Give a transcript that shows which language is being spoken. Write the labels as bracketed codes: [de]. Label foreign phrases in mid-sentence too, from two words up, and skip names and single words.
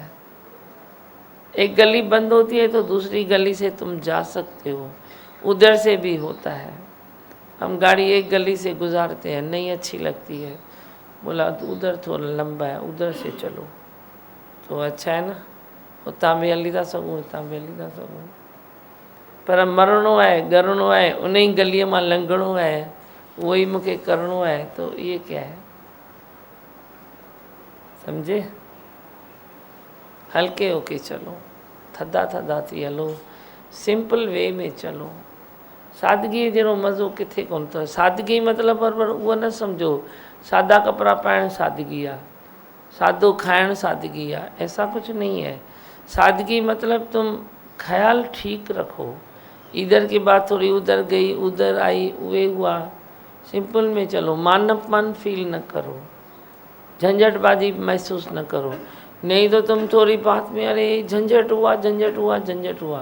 [hi] एक गली बंद होती है तो दूसरी गली से तुम जा सकते हो, उधर से भी होता है। हम गाड़ी एक गली से गुजारते हैं, नहीं अच्छी लगती है, बोला तो उधर थोड़ा लंबा है, उधर से चलो तो अच्छा है ना, [sd] उतां बि हली था सघूं, उतां बि हली था सघूं। पर मरणो आहे, ॻरणो आहे, उन ई गलीअ मां लंघणो आहे, उहो ई मूंखे करिणो आहे, [hi] तो ये क्या है, समझे। हल्के होके चलो, [sd] थधा थधा थी हलो, [en] simple way [hi] में चलो। [sd] सादगी जहिड़ो मज़ो किथे कोन अथव। सादगी मतिलबु बराबरि उहो न सम्झो सादा कपिड़ा पाइण सादगी आहे, सादो खाइण सादगी आहे, [hi] ऐसा कुछ नहीं है। सादगी मतलब तुम ख्याल ठीक रखो, इधर की बात थोड़ी उधर गई, उधर आई, वे हुआ। सिंपल में चलो, मानपमान फील न करो, झंझटबाजी महसूस न करो। नहीं तो तुम थोड़ी बात में अरे झंझट हुआ, झंझट हुआ, झंझट हुआ।